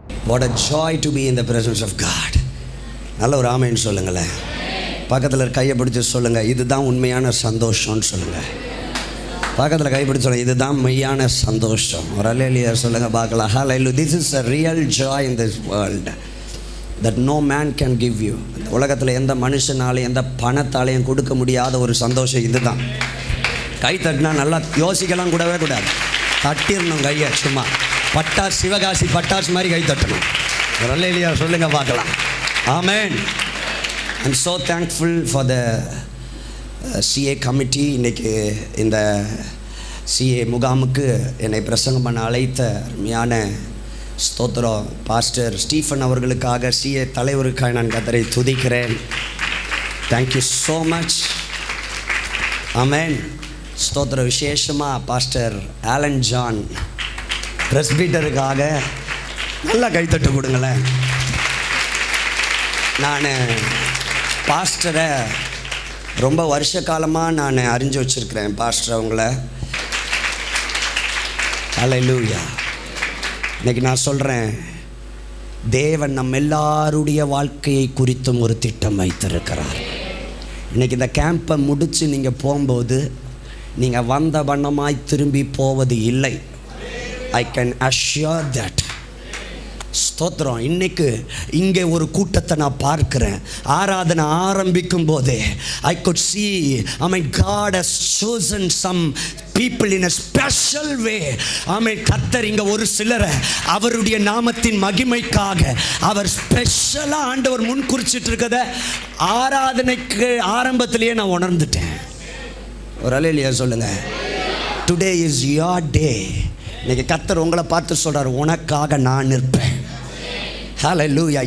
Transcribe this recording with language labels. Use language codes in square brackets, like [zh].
[en] What a joy to be in the presence of God. [ta] நல்ல ஒரு ஆமென் சொல்லுங்களேன். பக்கத்தில் கையை பிடிச்சி சொல்லுங்கள், இதுதான் உண்மையான சந்தோஷம்னு சொல்லுங்கள். பக்கத்தில் கை பிடிச்சி சொல்லுங்கள், இதுதான் மெய்யான சந்தோஷம். ஒரு அல்லேலூயா சொல்லுங்கள் பார்க்கலாம். Hallelujah. [en] This is a real joy in this world that no man can give you. [ta] இந்த உலகத்தில் எந்த மனுஷனாலையும் எந்த பணத்தாலையும் கொடுக்க முடியாத ஒரு சந்தோஷம் இதுதான். கை தட்டினா நல்லா யோசிக்கலாம் கூடவே கூடாது, தட்டிடணும் கையை. சும்மா பட்டாசு, சிவகாசி பட்டாசு மாதிரி கை தட்டணும். ஒரு அல்லேலூயா சொல்லுங்கள் பார்க்கலாம். Amen. [en] I'm so thankful for the CA committee. [ta] இன்றைக்கி இந்த CA முகாமுக்கு என்னை பிரசங்கம் பண்ண அழைத்த அருமையான ஸ்தோத்திரம் பாஸ்டர் ஸ்டீஃபன் அவர்களுக்காக, CA தலைவருக்காக நான் கர்த்தரை துதிக்கிறேன். [en] Thank you so much. [ta] ஆமென். ஸ்தோத்திரம். விசேஷமாக பாஸ்டர் ஆலன் ஜான் பிரஸ்பீட்டருக்காக நல்லா கைத்தட்டு கொடுங்களேன். நான் பாஸ்டரை ரொம்ப வருஷ காலமாக நான் அறிஞ்சு வச்சுருக்கிறேன். பாஸ்டர் அவங்கள. ஹல்லேலூயா. இன்றைக்கி நான் சொல்கிறேன், தேவன் நம்ம எல்லாருடைய வாழ்க்கையை குறித்தும் ஒரு திட்டம் வைத்திருக்கிறார். இன்றைக்கி இந்த கேம்பை முடித்து நீங்கள் போகும்போது நீங்கள் வந்த வண்ணமாய் திரும்பி போவது இல்லை. [en] I can assure that. ஸ்தோத்திரம். [ta] இன்னைக்கு இங்கே ஒரு கூட்டத்தை நான் பார்க்கிறேன். ஆராதனை ஆரம்பிக்கும் போதே [en] I could see, God has chosen some people in a special way. [ta] கர்த்தர் இங்கே ஒரு சிலரை அவருடைய நாமத்தின் மகிமைக்காக அவர் ஸ்பெஷலாக ஆண்டவர் முன் குறிச்சிட்டு இருக்கத ஆராதனைக்கு ஆரம்பத்திலேயே நான் உணர்ந்துட்டேன். ஒரு அல்லேலூயா சொல்லுங்க. [en] Today is your day. [ta] இன்னைக்கு கர்த்தர் உங்களை பார்த்து சொல்கிறார், உனக்காக நான் நிற்பேன். ஹல்லேலூயா.